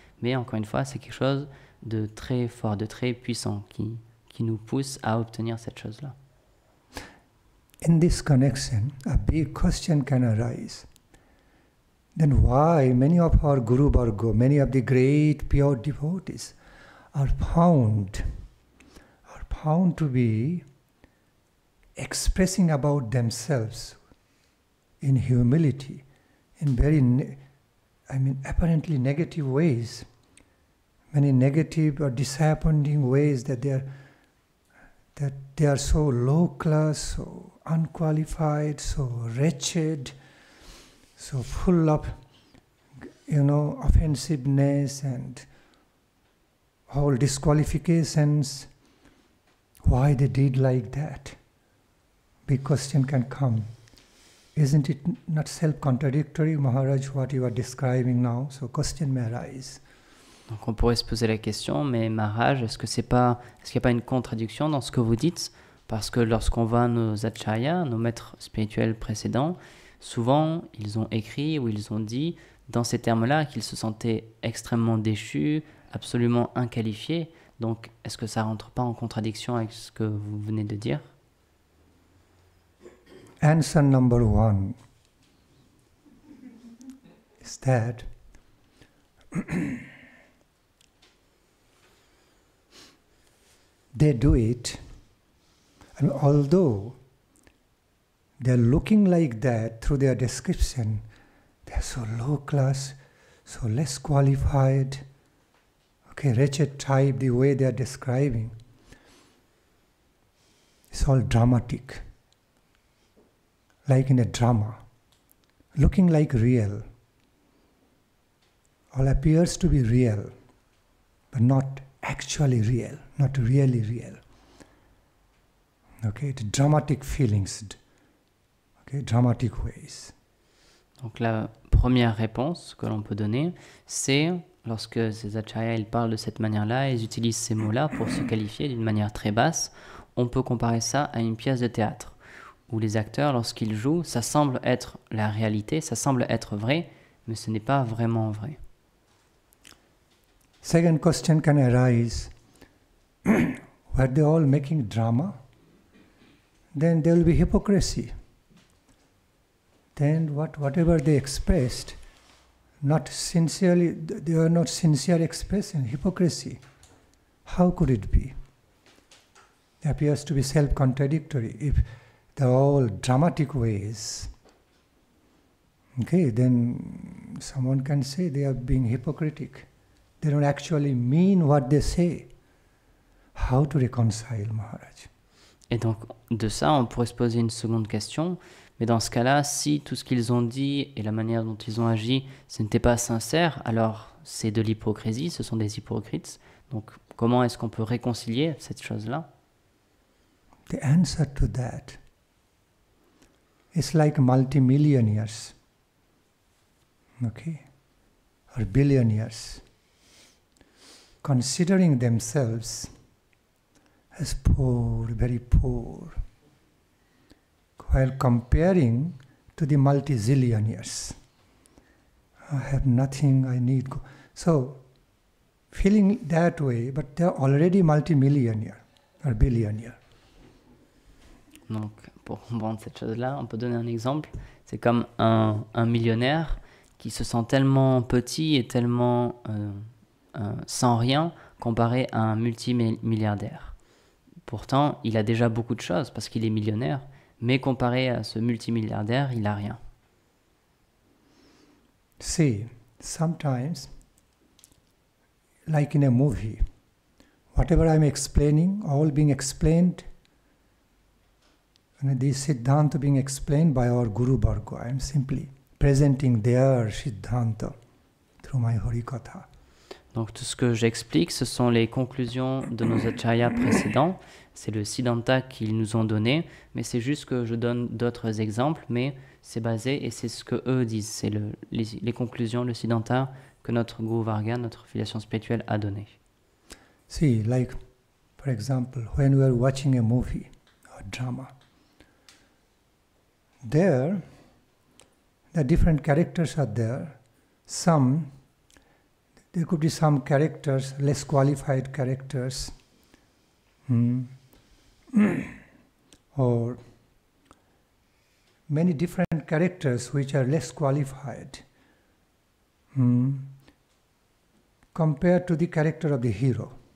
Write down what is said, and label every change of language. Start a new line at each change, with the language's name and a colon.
French: Mais encore une fois, c'est quelque chose de très fort, de très puissant, qui nous pousse à obtenir cette chose-là.
English: In this connection, a big question can arise. Then why many of our Guru Varga, many of the great pure devotees are found to be expressing about themselves in humility, in very, apparently negative ways, many negative or disappointing ways that they are so low class, so unqualified, so wretched, so full of, offensiveness and all disqualifications. Why they did like that? Big question can come. Isn't it not self-contradictory, Maharaj, what you are describing now? So question may arise.
French: Donc on pourrait se poser la question, mais Maharaj, est-ce qu'il n'y a pas une contradiction dans ce que vous dites? Parce que lorsqu'on voit nos acharyas, nos maîtres spirituels précédents, souvent ils ont écrit ou ils ont dit dans ces termes-là qu'ils se sentaient extrêmement déchus, absolument inqualifiés. Donc est-ce que ça ne rentre pas en contradiction avec ce que vous venez de dire?
English: Answer number one is that they do it, and although they're looking like that through their description, they're so low class, so less qualified, wretched type, the way they're describing. It's all dramatic. Like in a drama, looking like real. All appears to be real, but not actually real, not really real. The dramatic feelings, dramatic ways.
French: Donc la première réponse que l'on peut donner, c'est lorsque ces acharyas ils parlent de cette manière-là, ils utilisent ces mots-là pour se qualifier d'une manière très basse. On peut comparer ça à une pièce de théâtre, où les acteurs, lorsqu'ils jouent, ça semble être la réalité, ça semble être vrai, mais ce n'est pas vraiment vrai.
English: Second question can arise, were they all making drama? Then there will be hypocrisy. Then whatever they expressed, not sincerely, they are not sincere expression, hypocrisy. How could it be? It appears to be self-contradictory. If they're all dramatic ways, then someone can say they are being hypocritic. They don't actually mean what they say. How to reconcile, Maharaj?
French: Et donc, de ça, on pourrait se poser une seconde question. Mais dans ce cas-là, si tout ce qu'ils ont dit et la manière dont ils ont agi, ce n'était pas sincère, alors c'est de l'hypocrisie, ce sont des hypocrites. Donc, comment est-ce qu'on peut réconcilier cette chose-là?
English: The answer to that is like multimillionaires, or billionaires, considering themselves as poor, very poor, while comparing to the multi-zillionaires. I have nothing, I need. So, feeling that way, but they are already multimillionaire or billionaire.
French: Donc, pour comprendre cette chose-là, on peut donner un exemple. C'est comme un millionnaire qui se sent tellement petit et tellement sans rien comparé à un multimilliardaire. Pourtant, il a déjà beaucoup de choses parce qu'il est millionnaire, mais comparé à ce multimilliardaire, il n'a rien.
English: See, sometimes, like in a movie, whatever I'm explaining, all being explained, and this Siddhanta being explained by our Guru Varga, I'm simply presenting their Siddhanta through my Harikatha.
French: Donc tout ce que j'explique, ce sont les conclusions de nos acharyas précédents. C'est le Siddhanta qu'ils nous ont donné, mais c'est juste que je donne d'autres exemples, mais c'est basé et c'est ce que eux disent. C'est les conclusions, le Siddhanta que notre Guru Varga, notre filiation spirituelle a donné.
English: See, like, for example, when we are watching a movie or drama, there, the different characters are there. There could be some characters, less qualified characters, or many different characters which are less qualified compared to the character of the hero.